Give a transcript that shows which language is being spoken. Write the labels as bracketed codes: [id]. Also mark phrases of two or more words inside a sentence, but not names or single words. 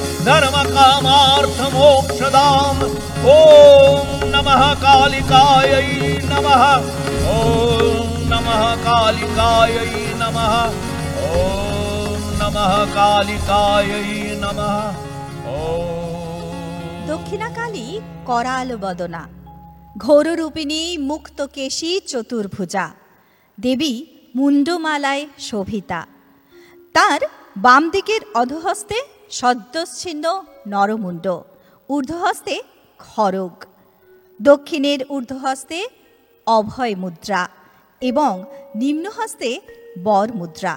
[sa] धर्मकामार्थमोक्षदाम् ॐ नमः कालिकायै नमः ॐ नमः कालिकायै नमः ॐ नमः कालिकायै नमः ॐ [bn] দক্ষিণাকালী कराल বদনা, ঘোররূপিণী মুক্তকেশী চতুর্ভুজা, দেবী মুন্ডমালায় শোভিতা। তার বাম দিকের অধহস্তে সদ্যচ্ছিন্ন নরমুণ্ড, ঊর্ধ্বহস্তে খড়গ, দক্ষিণের ঊর্ধ্বহস্তে অভয় মুদ্রা এবং নিম্নহস্তে বর মুদ্রা।